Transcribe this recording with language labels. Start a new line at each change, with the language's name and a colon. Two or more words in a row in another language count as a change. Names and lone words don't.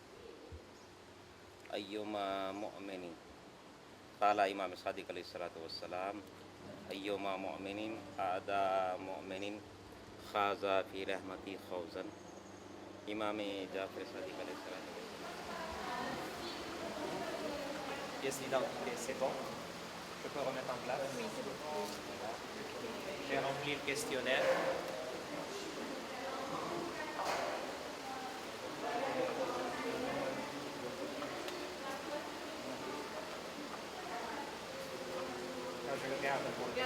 Arabic: أيما مؤمنين قال إمام صادق عليه صلاة والسلام أيما مؤمنين عاد مؤمنين خاض في رحمة خوضا. الإمام جعفر الصادق عليه صلاة والسلام.
French: Pièce d'identité, c'est bon? Je peux remettre en place? Oui, c'est bon. J'ai rempli le questionnaire. Je le garde pour le